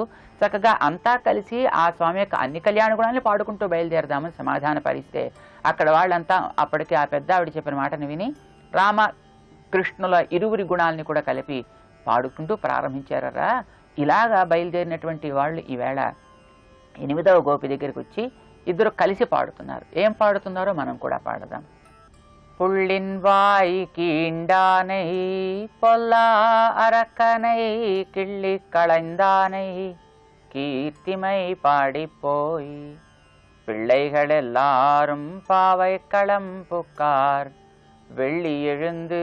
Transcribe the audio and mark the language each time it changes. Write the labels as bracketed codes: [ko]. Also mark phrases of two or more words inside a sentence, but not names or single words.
[te] చక్కగా అంతా కలిసి ఆ స్వామి యొక్క అన్ని కళ్యాణ గుణాన్ని పాడుకుంటూ బయలుదేరదామని సమాధాన పరిస్తే అక్కడ వాళ్ళంతా అప్పటికి ఆ పెద్ద ఆవిడ చెప్పిన మాటను విని రామ కృష్ణుల ఇరువురి గుణాలని కూడా కలిపి పాడుకుంటూ ప్రారంభించారా. ఇలాగా బయలుదేరినటువంటి వాళ్ళు ఈవేళ 8వ గోపి దగ్గరికి వచ్చి ఇద్దరు కలిసి పాడుతున్నారు. ఏం పాడుతున్నారో మనం కూడా పాడదాం. [ta] புள்ளின் வாய் கீண்டானை பொல்லா அரக்கனை கிள்ளி களைந்தானை கீர்த்திமை பாடிப்போய் பிள்ளைகள் எல்லாரும் பாவை களம் புக்கார் வெள்ளி எழுந்து